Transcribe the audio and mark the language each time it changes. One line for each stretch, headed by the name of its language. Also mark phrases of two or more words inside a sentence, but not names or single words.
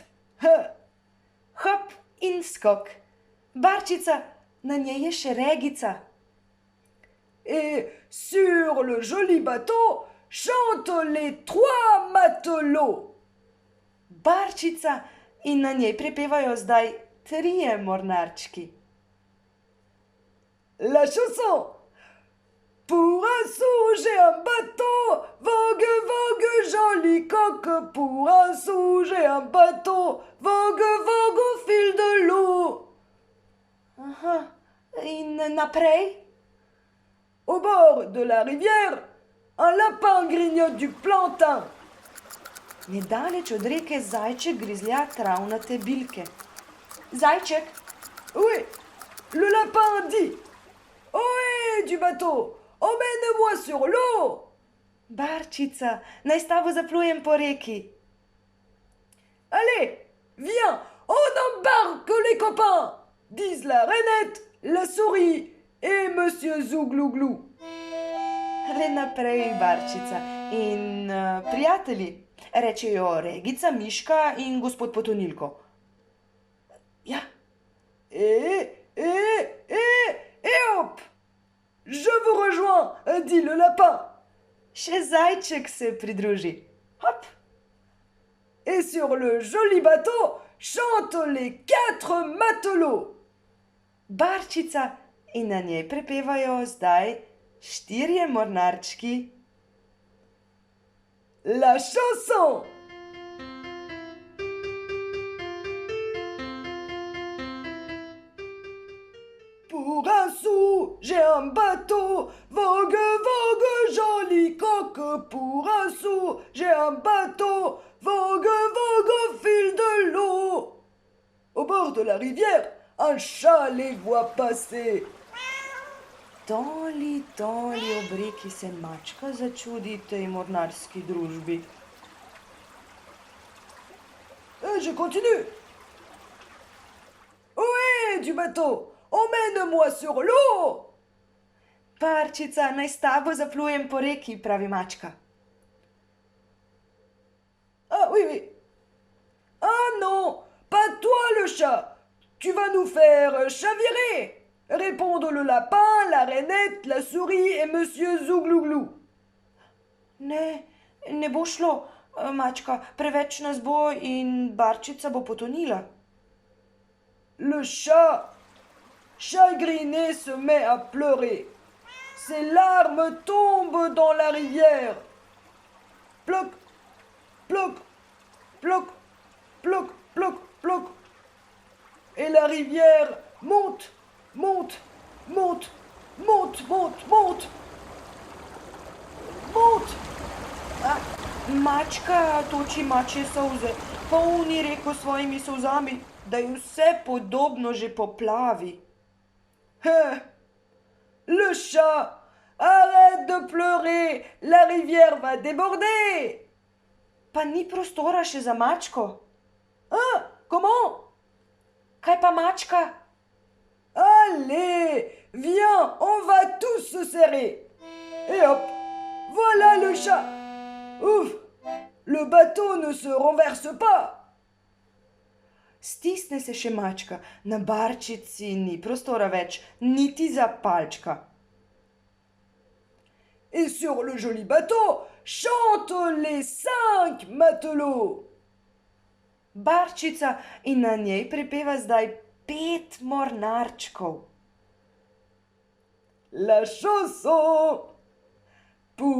Slovenian: Ha. Hop in skok. Barčica, na njej je še regica.
French: Et sur le joli bateau chantent les trois matelots.
Slovenian: Barčica in na njej prepevajo zdaj trije mornarčki.
French: La chanson. Pour un sou, j'ai un bateau, vogue, vogue, joli coq. Pour un sou, j'ai un bateau, vogue, vogue au fil de l'eau.
Slovenian: Aha, in naprej?
French: Au bord de la rivière, un lapin grignote du plantain.
Slovenian: Nedaleč od reke zajček grizlja travnate bilke. Zajček,
French: Oui, le lapin dit. Ohé, du bateau, emmène-moi sur l'eau.
Slovenian: barčica, naj s tabo zaplujem po reki.
French: Allez, viens, on embarque les copains, disent la rainette, la souris et monsieur Zouglouglou.
Slovenian: Le naprej, barčica. In prijatelji, rečejo regica, Miška in gospod Potonilko. Ja,
French: Et hop, je vous rejoins, dit le lapin.
Slovenian: še zajček se pridruži. Hop,
French: Et sur le joli bateau chantent les quatre matelots.
Slovenian: barčica in na njej prepevajo zdaj štirje mornarčki.
French: La chanson. Pour un sou, j'ai un bateau, vogue, vogue, joli coq. Pour un sou, j'ai un bateau, vogue, vogue au fil de l'eau. Au bord de la rivière, un chat les voit passer.
Slovenian: Toli, toli ob reki se mačka začudi tej mornarski družbi.
French: Je continue. Ohé, du bateau, emmène-moi sur l'eau.
Slovenian: Barčica, naj s tabo zaplujem po reki, pravi mačka.
French: Ah oui, oui. Ah non, pas toi le chat. Tu vas nous faire chavirer, répondent le lapin, la rainette, la souris et monsieur Zouglouglou.
Slovenian: Ne bo šlo, mačka, preveč nas bo in barčica bo potonila.
French: Le chat, chagriné, se met à pleurer. Ses larmes tombent dans la rivière. Ploc, ploc, ploc, ploc, ploc, ploc. Et la rivière monte, monte, monte, monte, monte, monte. Monte.
Slovenian: Mačka toči mačje solze, polni reko svojimi solzami, da je vse podobno že poplavi.
French: Le chat, arrête de pleurer, la rivière va déborder.
Slovenian: Pa ni prostora še za mačko.
French: Hein? Comment?
Slovenian: Kaj pa mačka?
French: Allez, viens, on va tous se serrer. Et hop, voilà le chat. Ouf, le bateau ne se renverse pas.
Slovenian: Stisne se še mačka, na barčici ni prostora več, niti za palčka.
French: Et sur le joli bateau chantent les 5 matelots.
Slovenian: Barčica in na njej prepeva zdaj 5 mornarčkov.
French: La chanson.